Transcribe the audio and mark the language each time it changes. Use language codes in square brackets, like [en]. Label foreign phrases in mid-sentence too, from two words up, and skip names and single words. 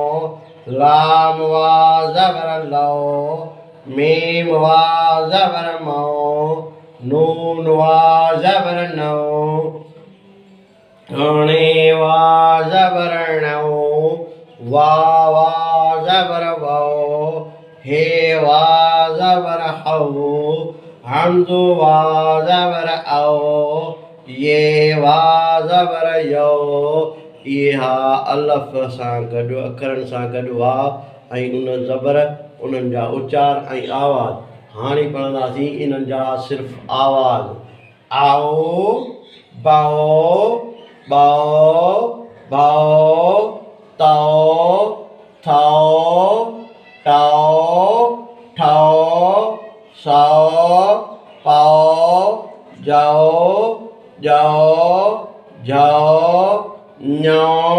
[sd] लाम वा ज़बर लो, मीम वा ज़बर मो, नून वा ज़बर नो, णे वा ज़बर णो, वा ज़बर वो, हे वा ज़बर हो, हमज़ो वा ज़बर औ, ये वा ज़बर यो। इहा अलफ सां गॾु अखरनि सां गॾु वा ऐं उन ज़बर उन्हनि जा उच्चार ऐं आवाज़। हाणे पढ़ंदासीं इन्हनि जा सिर्फ़ु आवाज़। आओ, बाओ, बाओ, बाओ, ताओ, थाओ, टाओ, ठाओ, साओ, पाओ, जाओ, जाओ, जाओ, न्यो,